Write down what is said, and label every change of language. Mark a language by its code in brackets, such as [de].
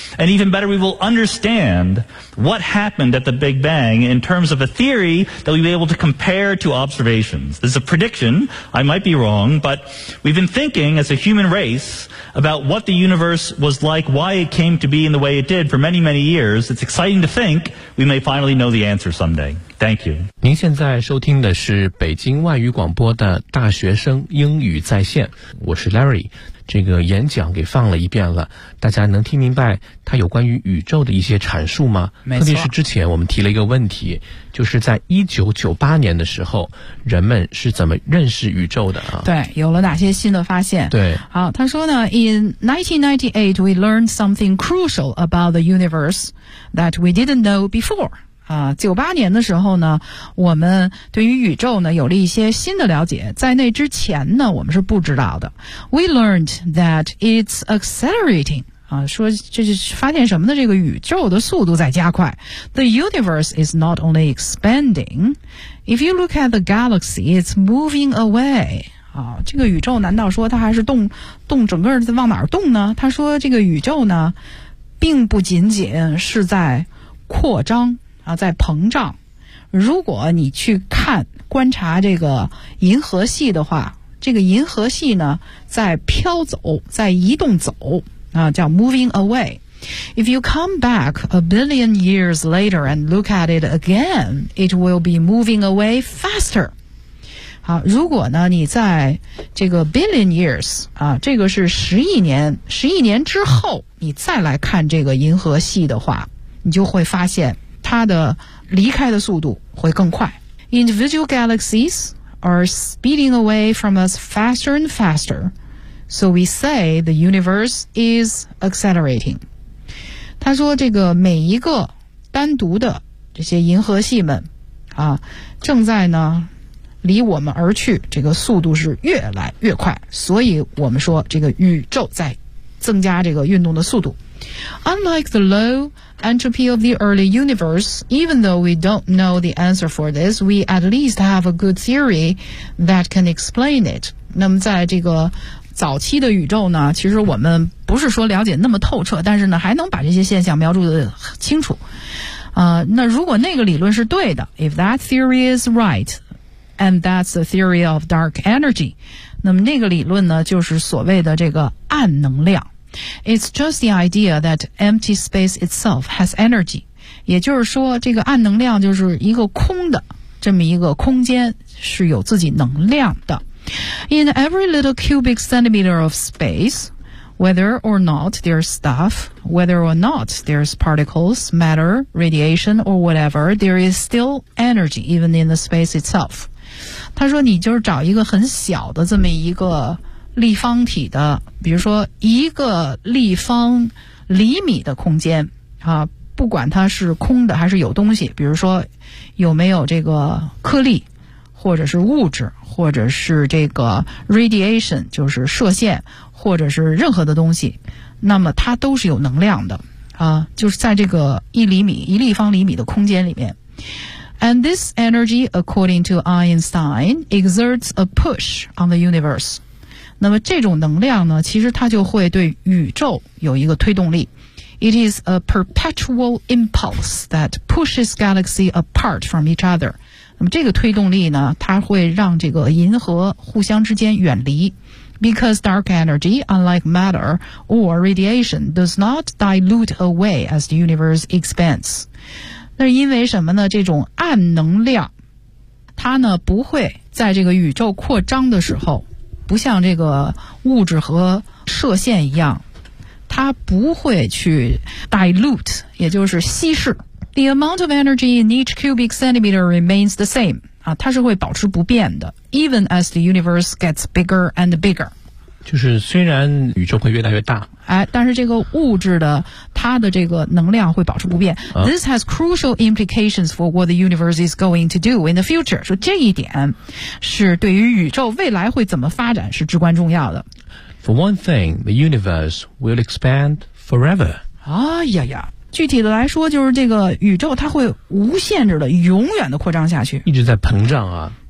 [en] And even better, we will understand what happened at the Big Bang in terms of a theory that we'll be able to compare to observations. This is a prediction. I might be wrong, but we've been thinking as a human race about what the universe was like, why it came to be in the way it did for many, many years. It's exciting to think we may finally know the answer someday. Thank you. [zh] 您现在收听的是北京外语广播的大学生英语在线，我是 Larry。这个演讲给放了一遍了，大家能听明白它有关于宇宙的一些阐述吗？没错。特别是之前我们提了一个问题，就是在1998年的时候人们是怎么认识宇宙的啊？对，有了哪些新的发现。对，好，他说呢 [en] In 1998 we learned something crucial about the universe that we didn't know before。 [zh] 98年的时候呢，我们对于宇宙呢有了一些新的了解，在那之前呢我们是不知道的。 [en] We learned that it's accelerating、 [zh] 说这是发现什么呢，这个宇宙的速度在加快。 [en] The universe is not only expanding, if you look at the galaxy, it's moving away. [zh] 这个宇宙难道说它还是动整个往哪儿动呢？他说这个宇宙呢并不仅仅是在扩张啊，在膨胀。如果你去看观察这个银河系的话，这个银河系呢在飘走，在移动走啊，叫 [en] moving away。 If you come back a billion years later and look at it again, it will be moving away faster。 [zh] 好，如果呢你在这个 billion years 啊，这个是十亿年之后你再来看这个银河系的话，你就会发现它的离开的速度会更快。 [en] Individual galaxies are speeding away from us faster and faster, so we say the universe is accelerating. [zh] 他说这个每一个单独的这些银河系们啊，正在呢离我们而去，这个速度是越来越快，所以我们说这个宇宙在增加这个运动的速度。 [en] Unlike the low entropy of the early universe, even though we don't know the answer for this, we at least have a good theory that can explain it. [zh] 那么在这个早期的宇宙呢，其实我们不是说了解那么透彻，但是呢还能把这些现象描述得清楚。那如果那个理论是对的， [en] if that theory is right, and that's the theory of dark energy, [zh] 那么那个理论呢就是所谓的这个暗能量。 [en] It's just the idea that empty space itself has energy. [zh] 也就是说这个暗能量就是一个空的这么一个空间是有自己能量的。 [en] In every little cubic centimeter of space, whether or not there's stuff, whether or not there's particles, matter, radiation or whatever, there is still energy even in the space itself. [zh] 他说你就是找一个很小的这么一个立方体的，比如说一个立方厘米的空间啊，不管它是空的还是有东西，比如说有没有这个颗粒，或者是物质，或者是这个 radiation 就是射线，或者是任何的东西，那么它都是有能量的啊，就是在这个一立方厘米的空间里面。 [en] And this energy, according to Einstein, exerts a push on the universe. [zh] 那么这种能量呢，其实它就会对宇宙有一个推动力。 [en] It is a perpetual impulse that pushes galaxy apart from each other. [zh] 那么这个推动力呢，它会让这个银河互相之间远离。 [en] Because dark energy, unlike matter or radiation, does not dilute away as the universe expands. [zh] 那因为什么呢？这种暗能量，它呢，不会在这个宇宙扩张的时候不像这个物质和射线一样，它不会去 dilute, 也就是稀释。 [en] The amount of energy in each cubic centimeter remains the same. [zh] 啊，它是会保持不变的 [en] ，even as the universe gets bigger and bigger。 [zh] 就是虽然宇宙会越来越大，哎，但是这个物质的它的这个能量会保持不变。啊、 [en] This has crucial implications for what the universe is going to do in the future。 [zh] 说这一点是对于宇宙未来会怎么发展是至关重要的。 [en] For one thing, the universe will expand forever。哎呀呀！ [zh] 具体的来说就是这个宇宙它会无限制的永远的扩张下去，一直在膨胀啊。